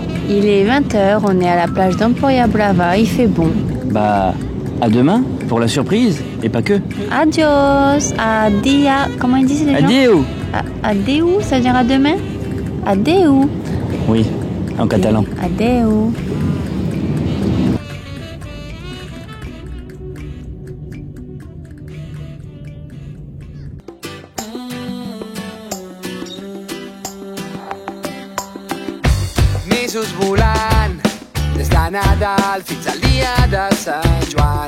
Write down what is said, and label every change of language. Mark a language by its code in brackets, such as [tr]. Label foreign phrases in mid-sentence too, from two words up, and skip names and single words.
[fr] Il est 20h, on est à la plage d'Emporia Brava, il fait bon. Bah, à demain pour la surprise, et pas que. Adios, adia, comment ils disent les gens? Adieu. Adeu, ça veut dire à demain? Adeu. Oui, en catalan. Adeu. [ca] Mesos volant, des de Nadal fins al dia de Sant Joan.